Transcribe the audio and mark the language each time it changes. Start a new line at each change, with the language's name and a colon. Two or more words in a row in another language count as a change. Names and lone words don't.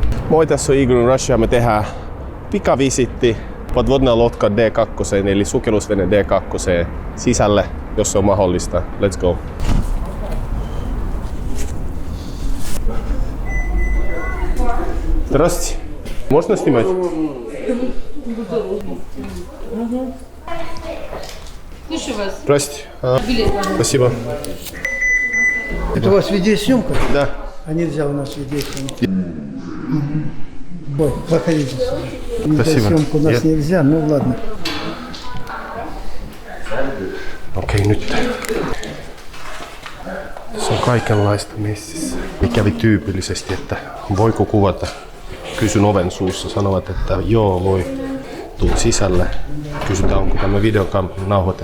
Finnish: Moi, tässä on Eagle Russia. Me tehdään pikavisitti
Russian: подводная лодка
Finnish: D2, eli sukellusvene D2 sisälle, jos se on mahdollista.
English: Let's go!
Russian: Здравствуйте. Можно снимать? Слушаю вас. Здрасте. Билет, пожалуйста. Спасибо. Это у вас видеосъемка? Да. А нельзя у нас видеосъемка. Бой, проходите сюда. Видеосъемку у нас Нет. нельзя, ну ладно.
Finnish: Okei, nyt. Se on kaikenlaista messissä. Kävi tyypillisesti, että voiko kuvata. Kysyn oven suussa, sanovat, että joo voi. Tuun sisälle. Kysytään, onko tämä videonauhoite.